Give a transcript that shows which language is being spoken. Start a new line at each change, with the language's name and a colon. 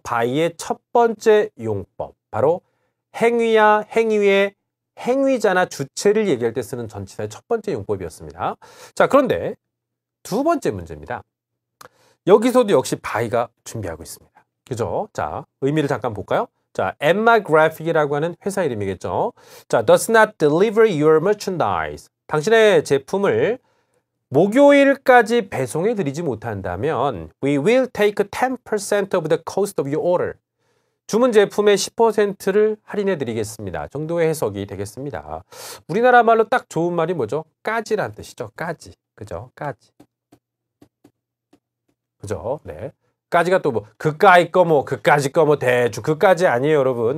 Korean: by의 첫 번째 용법, 바로 행위야 행위의 행위자나 주체를 얘기할 때 쓰는 전치사의 첫 번째 용법이었습니다. 자, 그런데 두 번째 문제입니다. 여기서도 역시 by가 준비하고 있습니다. 그죠? 자, 의미를 잠깐 볼까요? 자, Emma Graphic이라고 하는 회사 이름이겠죠. 자,
English: does not deliver your merchandise.
Korean: 당신의 제품을 목요일까지 배송해 드리지 못한다면
English: we will take 10% of the cost of your order.
Korean: 주문 제품의 10%를 할인해 드리겠습니다. 정도의 해석이 되겠습니다. 우리나라 말로 딱 좋은 말이 뭐죠? 까지란 뜻이죠. 까지. 그죠? 까지. 그죠? 네. 까지가 또 뭐 그까이 거 뭐 그까지 거 뭐 대충 그까지 아니에요, 여러분.